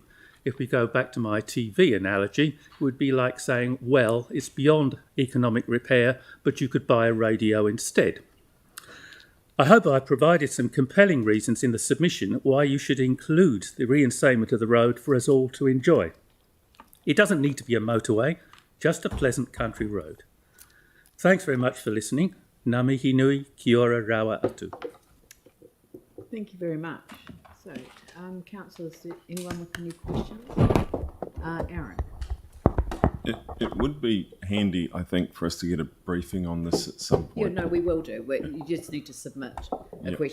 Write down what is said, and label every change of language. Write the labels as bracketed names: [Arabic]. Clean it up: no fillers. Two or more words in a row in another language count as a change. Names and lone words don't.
[English] If we go back to my TV analogy, it would be like saying, well, it's beyond economic repair, but you could buy a radio instead. I hope I provided some compelling reasons in the submission why you should include the reinstatement of the road for us all to enjoy. It doesn't need to be a motorway, just a pleasant country road. Thanks very much for listening. [Māori] Ngā mihi nui, kia ora rawa atu. [English] Thank you very much. So, councillors, anyone with any questions? Aaron. It would be handy, I think, for us to get a briefing on this at some point. Yeah, no, we will do. You just need to submit a question.